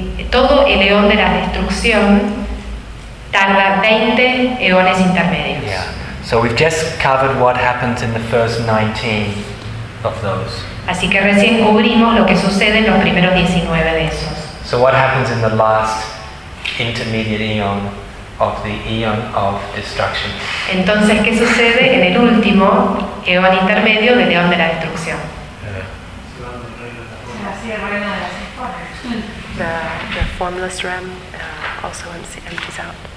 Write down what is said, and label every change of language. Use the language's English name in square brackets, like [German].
[Spanish] Todo el eón de la destrucción tarda 20 eones intermedios. [English] Yeah. So we've just covered what happens in the first 19 of those. [Spanish] Así que recién cubrimos lo que sucede en los primeros 19 de esos. [English] So what happens in the last intermediate eon of the eon of destruction? [Spanish] Entonces, ¿qué sucede en el último eón intermedio del eón de la destrucción? [English] The formless realm also empties out.